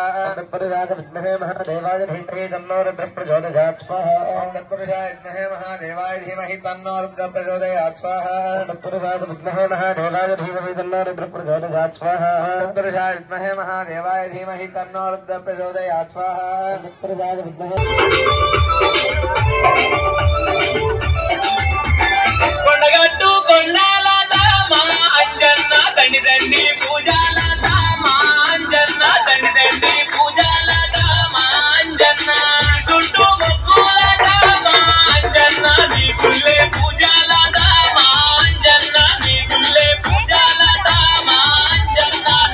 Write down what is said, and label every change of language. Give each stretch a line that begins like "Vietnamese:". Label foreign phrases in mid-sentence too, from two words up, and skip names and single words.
Sanskrit: तत्पुरुषाय विद्महे महादेवाय धीमहि तन्नो रुद्रः प्रचोदयात् स्वाहा। तत्पुरुषाय विद्महे महादेवाय धीमहि तन्नो रुद्रः प्रचोदयात् स्वाहा। तत्पुरुषाय विद्महे महादेवाय धीमहि तन्नो रुद्रः प्रचोदयात् स्वाहा। तत्पुरुषाय विद्महे महादेवाय धीमहि तन्नो रुद्रः प्रचोदयात् स्वाहा। तत्पुरुषाय विद्महे
Telugu: కొండగట్టు కొండాల దామా అంజన్న దండి దండి పూజాల దామా అంజన్న దండి దండి పూజాల దామా అంజన్న చుట్టూ మొక్కుల దామా అంజన్న నీ గుళ్ళే పూజాల దామా అంజన్న నీ గుళ్ళే పూజాల దామా అంజన్న